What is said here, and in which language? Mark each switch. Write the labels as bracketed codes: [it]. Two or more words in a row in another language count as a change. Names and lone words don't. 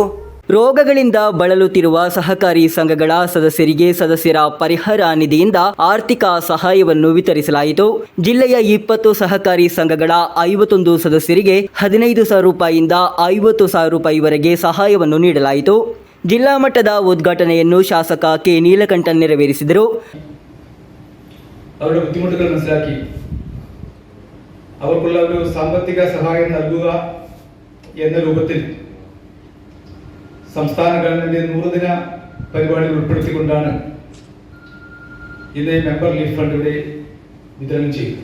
[kn] ರೋಗಗಳಿಂದ ಬಳಲುತ್ತಿರುವ ಸಹಕಾರಿ ಸಂಘಗಳ ಸದಸ್ಯರಿಗೆ ಸದಸ್ಯರ ಪರಿಹಾರ ನಿಧಿಯಿಂದ ಆರ್ಥಿಕ ಸಹಾಯವನ್ನು ವಿತರಿಸಲಾಯಿತು. ಜಿಲ್ಲೆಯ 20 ಸಹಕಾರಿ ಸಂಘಗಳ 51 ಸದಸ್ಯರಿಗೆ 15,000 ರೂಪಾಯಿಯಿಂದ 50,000 ರೂಪಾಯಿವರೆಗೆ ಸಹಾಯವನ್ನು ನೀಡಲಾಯಿತು. ಜಿಲ್ಲಾ ಮಟ್ಟದ ಉದ್ಘಾಟನೆಯನ್ನು ಶಾಸಕ ಕೆ ನೀಲಕಂಠನ್ ನೆರವೇರಿಸಿದರು. [ml] അവരുടെ ബുദ്ധിമുട്ടുകൾ മനസ്സിലാക്കി അവർക്കുള്ള ഒരു സാമ്പത്തിക സഹായം നൽകുക എന്ന രൂപത്തിൽ സംസ്ഥാന ഗവൺമെന്റ് 100 ദിന പരിപാടികൾ ഉൾപ്പെടുത്തിക്കൊണ്ടാണ് ഇന്ന് [en] member relief fund [ml] ഇവിടെ വിതരണം ചെയ്തത്.